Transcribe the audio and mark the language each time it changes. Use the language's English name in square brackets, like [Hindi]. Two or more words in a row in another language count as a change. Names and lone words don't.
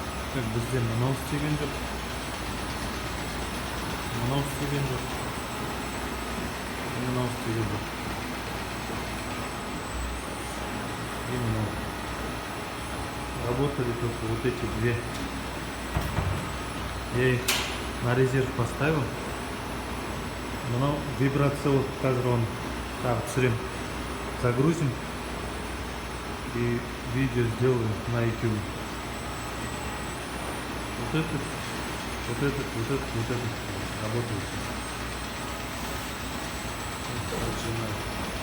[Kazakh] Как бізде мынау істеген жоқ. Мынау істеген жоқ. Мынау істеген жоқ. И мынау. [Russian] Работали только вот эти две. Я их на резерв поставил. [Kazakh] Мынау вибрация вот қазір оны тағы түсірем. [Russian] Загрузим. И видео сделаем на YouTube. Вот этот работает. Начинаю.